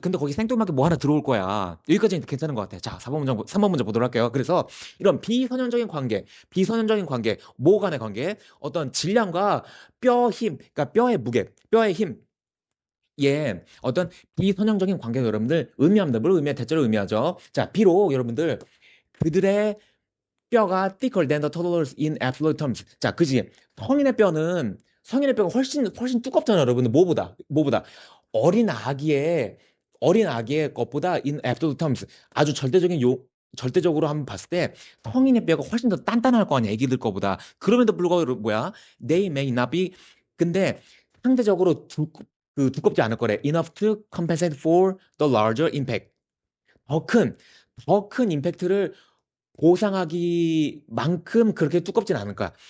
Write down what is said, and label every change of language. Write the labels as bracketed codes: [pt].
[ko] 근데 거기 생뚱맞게 뭐 하나 들어올 거야. 여기까지는 괜찮은 것 같아. 자, 4번 문장, 3번 문제 보도록 할게요. 그래서 이런 비선형적인 관계, 뭐 간의 관계, 어떤 질량과 뼈 힘, 그러니까 뼈의 무게, 뼈의 힘, 예, 어떤 비선형적인 관계가 여러분들 의미합니다. 뭘 의미해? 대체로 의미하죠. 자, 비록 여러분들 그들의 뼈가 [en] thicker than the toddlers in absolute terms. [ko] 자, 그지? 성인의 뼈가 훨씬 두껍잖아요, 여러분들. 뭐보다 어린 아기의 것보다 [en] in absolute terms [ko] 아주 절대적으로 한번 봤을 때 성인의 뼈가 훨씬 더 단단할 거 아니야, 애기들 거보다. 그럼에도 불구하고 [en] they may not be. [ko] 근데 상대적으로 두껍지 않을 거래. [en] enough to compensate for the larger impact. [ko] 더 큰, 더 큰 임팩트를 보상하기만큼 그렇게 두껍진 않을 거야.